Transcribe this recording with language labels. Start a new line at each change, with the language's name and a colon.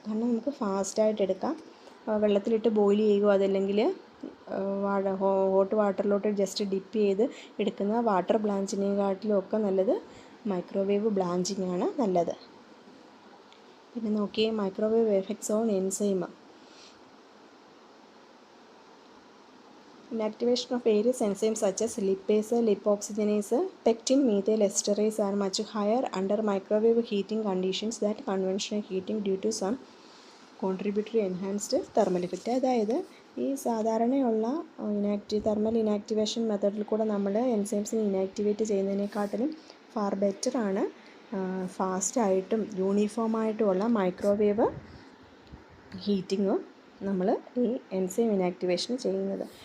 Malayalam: കാരണം നമുക്ക് ഫാസ്റ്റായിട്ട് എടുക്കാം. വെള്ളത്തിലിട്ട് ബോയിൽ ചെയ്യുകയോ അതല്ലെങ്കിൽ ഹോട്ട് വാട്ടറിലോട്ട് ജസ്റ്റ് ഡിപ്പ് ചെയ്ത് എടുക്കുന്ന വാട്ടർ ബ്ലാഞ്ചിനെക്കാട്ടിലും ഒക്കെ നല്ലത് മൈക്രോവേവ് ബ്ലാഞ്ചിങ് ആണ് നല്ലത്. പിന്നെ നോക്കിയേ,
English: Microwave effects on enzyme. Inactivation of various enzymes such as lipase, lipoxygenase, pectin, methyl esterase are much higher under microwave heating conditions than conventional heating due to some contributory enhanced thermal effect.
Malayalam: അതായത് ഈ സാധാരണയുള്ള thermal inactivation മെത്തേഡിൽ കൂടെ നമ്മൾ എൻസൈംസിനെ inactivate ചെയ്യുന്നതിനെക്കാട്ടിലും far better ആണ് ഫാസ്റ്റായിട്ടും യൂണിഫോമായിട്ടുമുള്ള microwave heating നമ്മൾ ഈ enzyme inactivation ചെയ്യുന്നത്.